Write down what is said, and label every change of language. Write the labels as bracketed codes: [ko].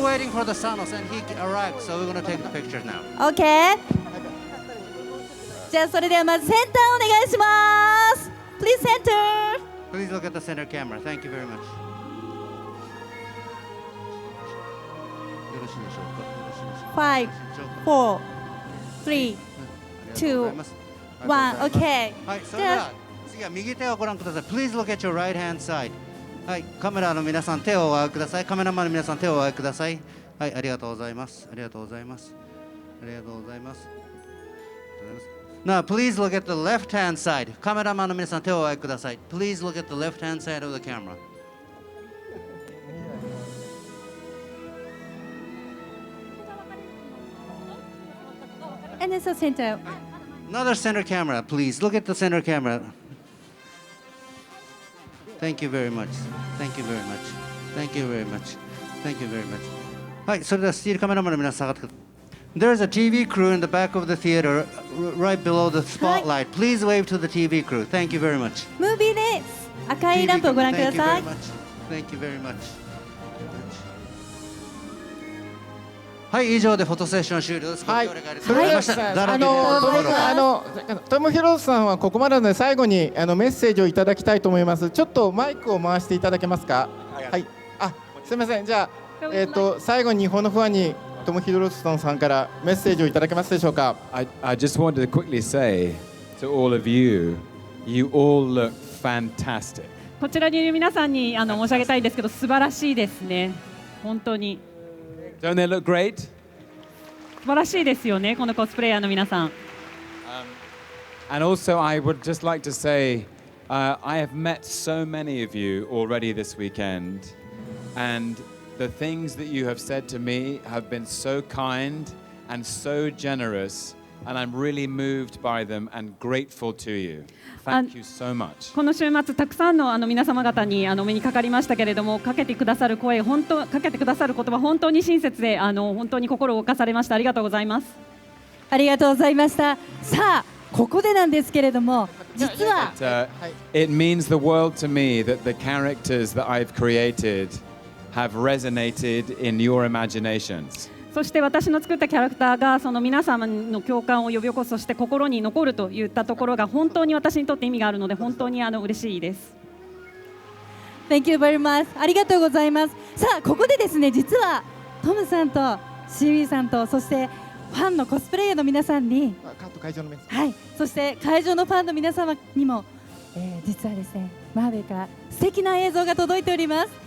[en] We're waiting for the Thanos and he arrived, so we're gonna take the picture now. OK。 [ja] じゃあそれではまずセンターお願いします。 [en] Please center. Please look at the center camera. Thank you very much. [ja] よろしいでしょうか？ 5、4、3、2、ワン、OK。はい、それでは次は右手をご覧ください。 [en] Please look at your right hand side。 [ja] はい、カメラの皆さん手をお上げください。カメラマンの皆さん手をお上げください。はい、ありがとうございます。ありがとうございます。ありがとうございます。 [en] Now, please look at the left hand side。 [ja] カメラマンの皆さん手をお上げください。 [en] Please look at the left hand side of the camera。 And then so center. Another center camera, please. Look at the center camera. Thank you very much. Thank you very much. Thank you very much. Thank you very much. [ja] はい、それではスティールカメラマンの皆さん下がってください。 [en] There's a TV crew in the back of the theater, right below the spotlight. Please wave to the TV crew. Thank you very much. [ja] ムービーです。赤いランプをご覧ください。 [en] Thank you very much. [ja] はい、以上でフォトセッション終了です。はい、それではトム・ヒロスさんはここまでなので最後にメッセージをいただきたいと思います。ちょっとマイクを回していただけますか。はい、あ、すみません。じゃあ最後に日本のファンにトム・ヒドルストンさんからメッセージをいただけますでしょうか。 [en] I just wanted to quickly say to all of you, you all look fantastic. [ja] こちらにいる皆さんに申し上げたいんですけど、素晴らしいですね。本当に。 [en] Don't they look great? [ja] 素晴らしいですよね、このコスプレイヤーの皆さん。 [en] And also, I would just like to say, I have met so many of you already this weekend, and the things that you have said to me have been so kind and so generous, and I'm really moved by them and grateful to you. Thank you so much. [ja] この週末たくさんの皆様方にお目にかかりましたけれども、かけてくださる声、かけてくださる言葉、本当に親切で本当に心を動かされました。ありがとうございます。ありがとうございました。さあ、ここでなんですけれども、実は、 [en] it means the world to me that the characters that I've created have resonated in your imaginations. [ja] そして私の作ったキャラクターがその皆様の共感を呼び起こす、そして心に残るといったところが本当に私にとって意味があるので、本当に嬉しいです。 [en] Thank you very much。 [ja] ありがとうございます。さあ、ここでですね、実はトムさんとシーウィーさんと、そしてファンのコスプレイヤーの皆さんに、はい、そして会場のファンの皆様にも、実はですね、マーベルから素敵な映像が届いております。